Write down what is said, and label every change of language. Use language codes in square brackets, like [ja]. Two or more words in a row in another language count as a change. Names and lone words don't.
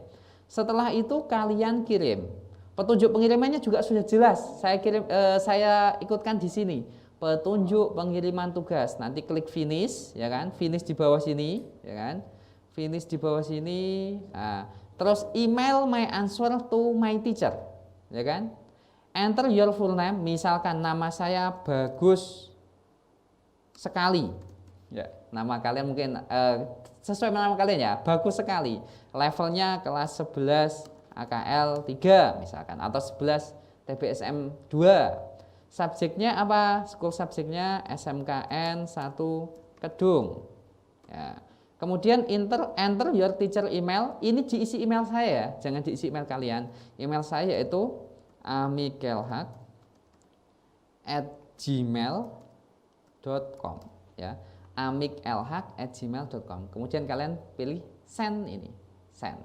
[id] Setelah itu kalian kirim. Petunjuk pengirimannya juga sudah jelas. Saya ikutkan di sini. Petunjuk pengiriman tugas. Nanti klik finish, ya kan? Finish di bawah sini, ya kan? Finish di bawah sini. Nah, terus [en] email my answer to my teacher. [id] Ya kan? [en] Enter your full name, [id] misalkan nama saya Bagus sekali. Ya, nama kalian mungkin sesuai nama kalian ya, bagus sekali. Levelnya kelas 11 AKL 3 misalkan, atau 11 TBSM 2. Subjeknya apa? School subjeknya SMKN 1 Kedung. Ya. Kemudian [en] enter your teacher email. [id] Ini diisi email saya, jangan diisi email kalian. Email saya yaitu amikelhak@gmail.com ya. amikelhak@gmail.com. Kemudian kalian pilih send ini, send.